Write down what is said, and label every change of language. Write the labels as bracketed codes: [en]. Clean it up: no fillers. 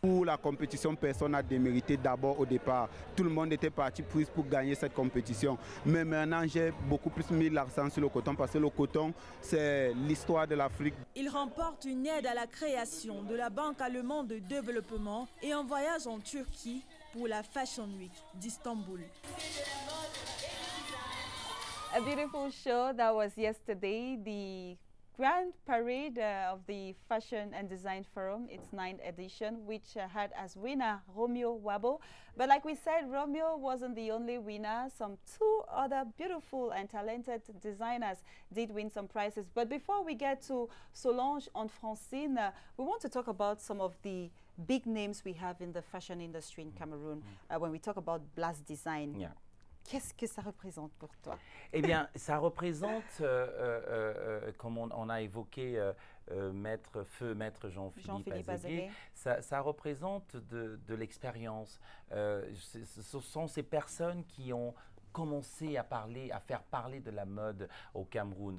[fr] Pour la compétition, personne n'a démérité d'abord au départ. Tout le monde était parti pris pour gagner cette compétition. Mais maintenant, j'ai beaucoup plus mis l'accent sur le coton parce que le coton, c'est l'histoire de l'Afrique. Il remporte une aide à la création de la Banque allemande de développement et un voyage en Turquie pour la Fashion Week d'Istanbul. [en] A beautiful show that was yesterday, the Grand Parade of the Fashion and Design Forum, its 9th edition, which had as winner Romeo Wabo. But like we said, Romeo wasn't the only winner. Some 2 other beautiful and talented designers did win some prizes. But before we get to Solange and Francine, we want to talk about some of the big names we have in the fashion industry in Cameroon when we talk about Blaze Design. Yeah. [fr] qu'est-ce que ça représente pour toi? Eh bien, ça représente, comme on a évoqué Maître Jean-Philippe Azeguet, ça représente de l'expérience. Ce sont ces personnes qui ont commencé à faire parler de la mode au Cameroun.